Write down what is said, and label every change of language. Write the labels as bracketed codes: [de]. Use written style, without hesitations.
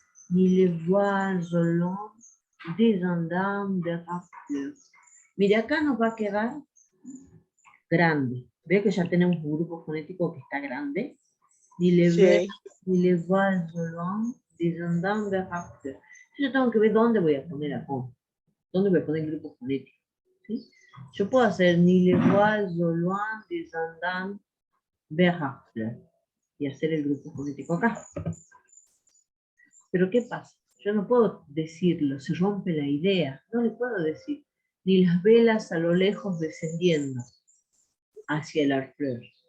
[fr] Ni les voiles descendant de la fleur. [es] Mira, acá nos va a quedar grande. Ve que ya tenemos un grupo fonético que está grande. [fr] Ni les voiles descendant de la fleur. [es] Yo tengo que ver dónde voy a poner la O. ¿Dónde voy a poner el grupo fonético? ¿Sí? Yo puedo hacer [fr] ni les voiles descendant vers la fleur [es] y hacer el grupo fonético acá. Pero ¿qué pasa? Yo no puedo decirlo, se rompe la idea. No le puedo decir, ni las velas a lo lejos descendiendo hacia el Harfleur.